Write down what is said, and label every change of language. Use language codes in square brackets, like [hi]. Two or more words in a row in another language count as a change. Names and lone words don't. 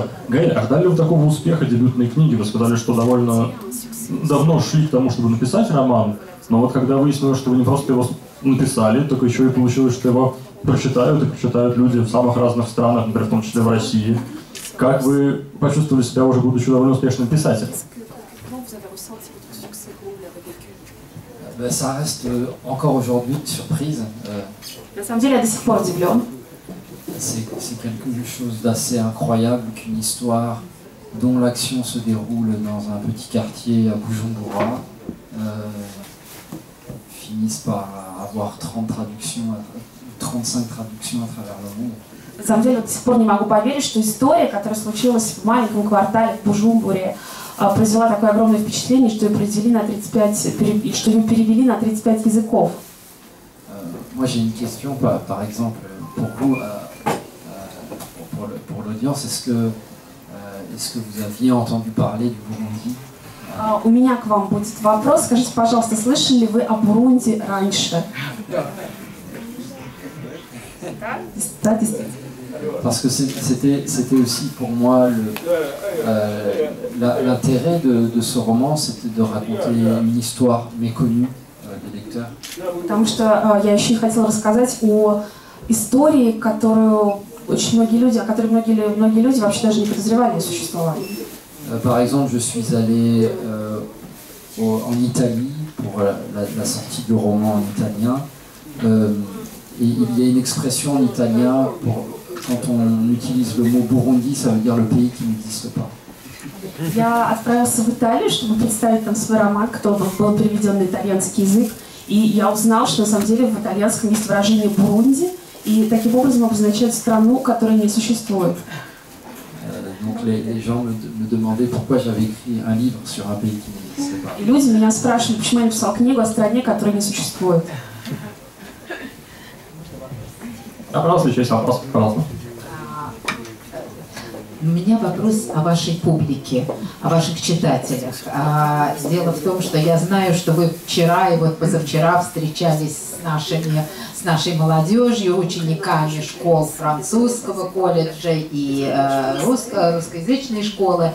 [ru] Гаэль, ожидали ли вы такого успеха дебютной книги? Вы сказали, что довольно давно шли к тому, чтобы написать роман, но вот когда выяснилось, что вы не просто его написали, так еще и получилось, что его прочитают, и прочитают люди в самых разных странах, например, в том числе в России. Как вы почувствовали себя, уже будучи довольно успешным писателем? [fr] Ça reste encore aujourd'hui une surprise. [ru] На самом деле, я до сих пор удивлен. [fr] C'est quelque chose d'assez incroyable qu'une histoire dont l'action se déroule dans un petit quartier à Bujumbura finisse par avoir 35 traductions à travers le monde. [ru] На самом деле, до сих пор не могу поверить, что история, которая случилась в маленьком квартале в Бужумбуре, произвела такое огромное впечатление, что ее перевели на 35 языков. [fr] Moi, j'ai une question, par exemple, pour vous, pour l'audience, est-ce que vous aviez entendu parler du Burundi? [ru] У меня к вам будет вопрос. Скажите, пожалуйста, слышали ли вы о Бурунди раньше? Да, действительно. [fr] Parce que c'était aussi pour moi l'intérêt de ce roman, c'était de raconter une histoire méconnue des lecteurs. [ru] Потому что я еще хотела рассказать о истории, которую очень многие люди, о которой многие люди вообще даже не подозревали о существовании. [fr] Par exemple, je suis allé en Italie pour la sortie du roman en italien. Et il y a une expression en italien, quand on utilise le mot Burundi, ça veut dire le pays qui n'existe pas. [ru] Я отправился в Италию, чтобы представить там свой роман, который был переведен на итальянский язык. И я узнал, что на самом деле в итальянском есть выражение «Бурунди», и таким образом обозначает страну, которая не существует. [fr] Donc les gens me demandaient pourquoi j'avais écrit un livre sur un pays qui n'existe pas. [ru] И люди меня спрашивали, почему я написал книгу о стране, которая не существует. Пожалуйста, еще есть вопрос, пожалуйста. У меня вопрос о вашей публике, о ваших читателях. Дело в том, что я знаю, что вы вчера и вот позавчера встречались с нашей молодежью, учениками школ французского колледжа и русскоязычной школы.